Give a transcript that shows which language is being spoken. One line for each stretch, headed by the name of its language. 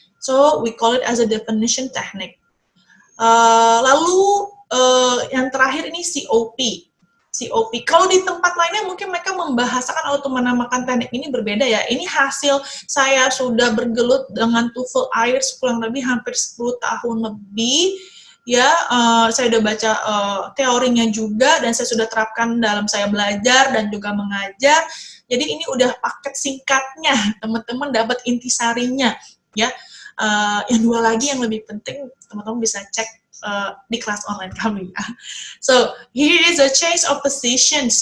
English: So we call it as a definition technique.
Indonesian: Lalu yang terakhir ini COP. COP. Kalau di tempat lainnya mungkin mereka membahasakan atau menamakan teknik ini berbeda ya. Ini hasil saya sudah bergelut dengan TOEFL IELTS kurang lebih hampir 10 tahun lebih. Ya, saya udah baca teorinya juga dan saya sudah terapkan dalam saya belajar dan juga mengajar. Jadi ini udah paket singkatnya, teman-teman dapat intisarinya ya. Yang dua lagi yang lebih penting, teman-teman bisa cek di kelas online kami ya.
English: So, here is a change of positions.